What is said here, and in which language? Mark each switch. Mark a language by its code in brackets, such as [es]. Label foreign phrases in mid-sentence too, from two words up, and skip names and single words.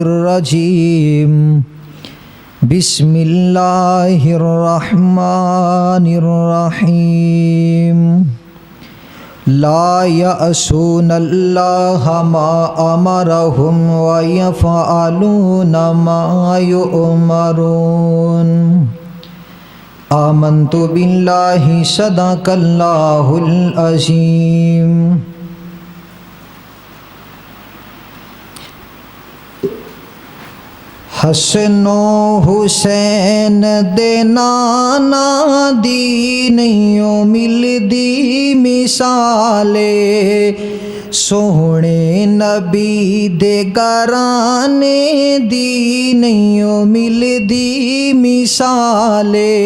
[ar] الرجیم بسم اللہ الرحمن الرحیم لا یعصون اللہ ما امرہم ویفعلون ما یؤمرون آمنت باللہ صدق اللہ العظیم۔ [pa] حسن و حسین دے نانا دی نہیں ملدی مثالے، سوہنے نبی دے گھرانے دی نہیں ملدی مثالے۔